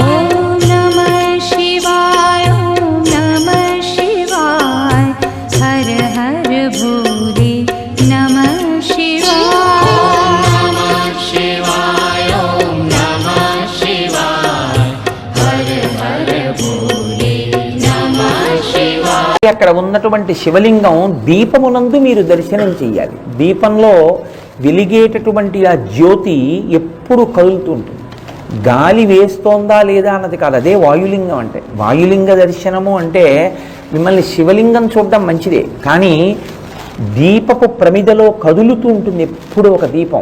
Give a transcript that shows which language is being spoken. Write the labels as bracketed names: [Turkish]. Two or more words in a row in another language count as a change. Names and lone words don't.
[Hindi] ओम नमः शिवाय ओम नमः शिवाय हर हर भोले नमः शिवाय नमः शिवाय ओम नमः शिवाय हर हर भोले नमः शिवाय। [Telugu] అక్కడ ఉన్నటువంటి శివలింగం దీపమునందు మీరు దర్శనం చెయ్యాలి. దీపంలో వెలిగేటటువంటి ఆ జ్యోతి ఎప్పుడు కదులుతుంటుంది. గాలి వేస్తోందా లేదా అన్నది కాదు, అదే వాయులింగం అంటే. వాయులింగ దర్శనము అంటే మిమ్మల్ని శివలింగం చూడడం మంచిదే, కానీ దీపపు ప్రమిదలో కదులుతూ ఉంటుంది ఎప్పుడు ఒక దీపం.